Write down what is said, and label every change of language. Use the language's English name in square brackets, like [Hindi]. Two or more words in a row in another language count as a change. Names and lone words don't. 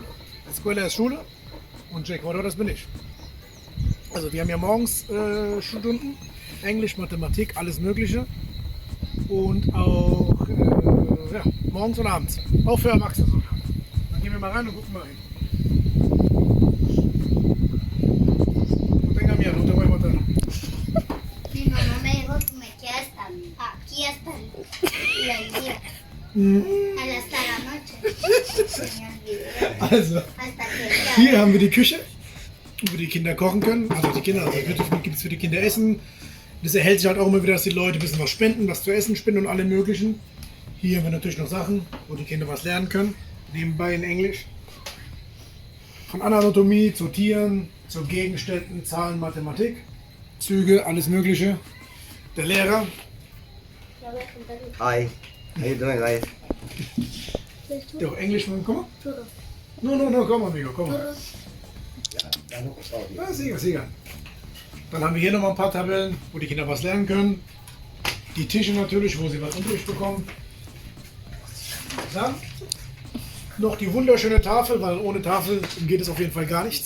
[German] Escuela ist Schule und Jake Photo, das bin ich. Also wir haben ja morgens Stunden, Englisch, Mathematik, alles Mögliche. Und auch ja, morgens und abends. Auch für Erwachsene sogar. Dann gehen wir mal rein und gucken mal hin. [Spanish] Und tenga miedo, no te voy a matar. Mi mamá me dijo que me quede aquí hasta el día. Hasta la noche. Se me olvidó. [German] Also, [Spanish] Hasta que [German] hier haben wir die Küche, wo die Kinder kochen können. Also die Kinder, also gibt es für die Kinder Essen. Das erhält sich halt auch immer wieder, dass die Leute ein bisschen was spenden, was zu essen spenden und alle möglichen. Hier haben wir natürlich noch Sachen, wo die Kinder was lernen können, nebenbei in Englisch. Von Anatomie zu Tieren, zu Gegenständen, Zahlen, Mathematik, Züge, alles Mögliche. Der Lehrer. [English] Hi, how you doing, guys? [German] Der auch Englisch machen, komm mal. No, komm mal, amigo, komm mal. Ja, sicher. Dann haben wir hier nochmal ein paar Tabellen, wo die Kinder was lernen können. Die Tische natürlich, wo sie was Unterricht bekommen. Dann noch die wunderschöne Tafel, weil ohne Tafel geht es auf jeden Fall gar nichts.